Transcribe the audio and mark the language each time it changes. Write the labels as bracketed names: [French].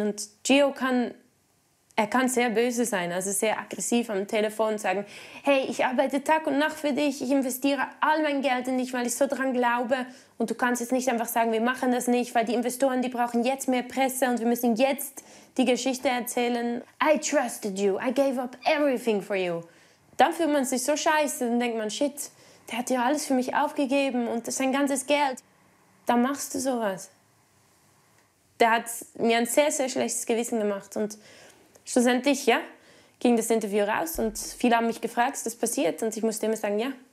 [German] Und Gio kann sehr böse sein, also sehr aggressiv am Telefon sagen, hey, ich arbeite Tag und Nacht für dich, ich investiere all mein Geld in dich, weil ich so dran glaube und du kannst jetzt nicht einfach sagen, wir machen das nicht, weil die Investoren, die brauchen jetzt mehr Presse und wir müssen jetzt die Geschichte erzählen. [English] I trusted you, I gave up everything for you. [German] Dann fühlt man sich so scheiße, dann denkt man, shit, der hat ja alles für mich aufgegeben und sein ganzes Geld. Dann machst du sowas. Der hat mir ein sehr, sehr schlechtes Gewissen gemacht und schlussendlich, ja, ging das Interview raus und viele haben mich gefragt, ist das passiert? Und ich musste immer sagen, ja.